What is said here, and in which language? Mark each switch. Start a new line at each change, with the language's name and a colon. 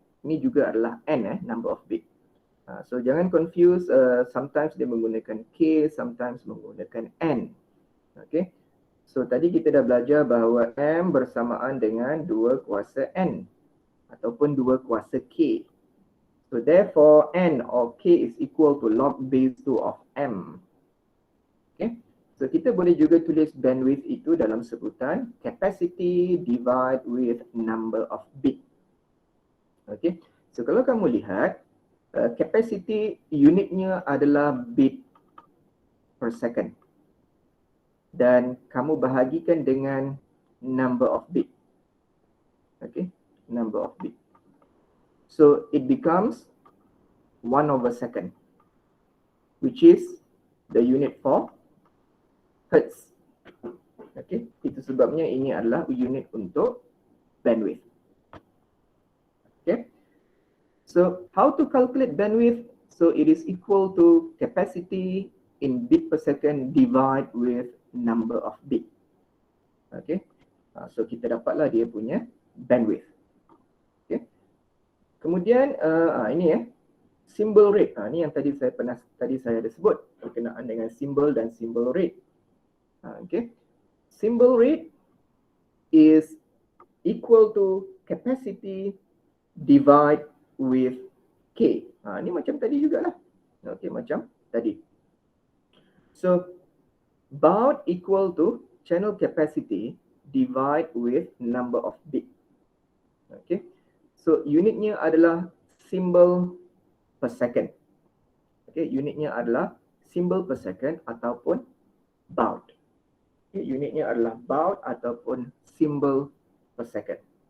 Malay: Ini juga adalah N, number of bit. So jangan confuse, sometimes dia menggunakan K, sometimes menggunakan N. Okay. So tadi kita dah belajar bahawa M bersamaan dengan 2 kuasa N ataupun 2 kuasa K.
English: So therefore N or K is equal to log base 2 of M.
Malay: Okay. So kita boleh juga tulis bandwidth itu dalam sebutan
English: capacity divide with number of bit.
Malay: Okay. So kalau kamu lihat, capacity unitnya adalah bit per second. Dan kamu bahagikan dengan number of bit.
English: Okay, number of bit. So it becomes 1/second, which is the unit for hertz.
Malay: Okay, itu sebabnya ini adalah unit untuk bandwidth.
English: Okay, so how to calculate bandwidth? So it is equal to capacity in bit per second divide with number of bit.
Malay: Okay, so kita dapatlah dia punya bandwidth. Okay, kemudian ini symbol rate. Ini yang tadi saya ada sebut berkenaan dengan symbol dan symbol rate.
English: Okay, symbol rate is equal to capacity divide with K.
Malay: Ini macam tadi jugalah.
English: Okay,
Malay: macam tadi.
English: So baud equal to channel capacity divide with number of bit.
Malay: Okay, so unitnya adalah symbol per second. Okay, unitnya adalah symbol per second ataupun baud. Okay, unitnya adalah baud ataupun symbol per second.